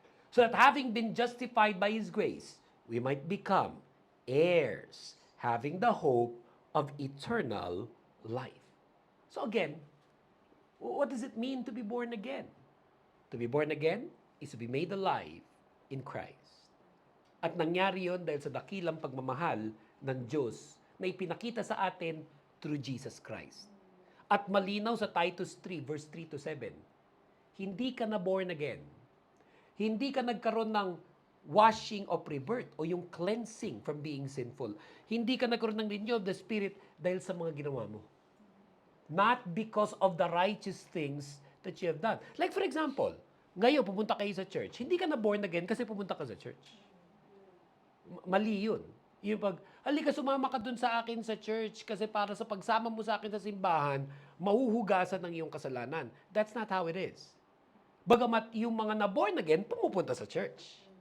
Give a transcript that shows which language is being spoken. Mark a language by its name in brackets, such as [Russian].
[English] So that having been justified by His grace, we might become heirs, having the hope of eternal life. So again, what does it mean to be born again? To be born again is to be made alive in Christ. [Filipino] At nangyari yon dahil sa dakilang pagmamahal ng Diyos na ipinakita sa atin [English] through Jesus Christ. [Filipino] At malinaw sa Titus 3, verse 3 to 7, hindi ka na born again. Hindi ka nagkaroon ng washing of rebirth o yung [English] cleansing from being sinful. [Filipino] Hindi ka nagkaroon ng [English] renew of the Spirit [Filipino] dahil sa mga ginawa mo. [English] Not because of the righteous things that you have done. Like for example, [Filipino] ngayon pupunta kayo sa church, hindi ka na born again kasi pupunta ka sa church. Mali yun. Yung pag, halika sumama ka dun sa akin sa church kasi para sa pagsama mo sa akin sa simbahan, mahuhugasan ng iyong kasalanan. [English] That's not how it is. [Filipino] Bagamat yung mga na-born again, pumupunta sa church.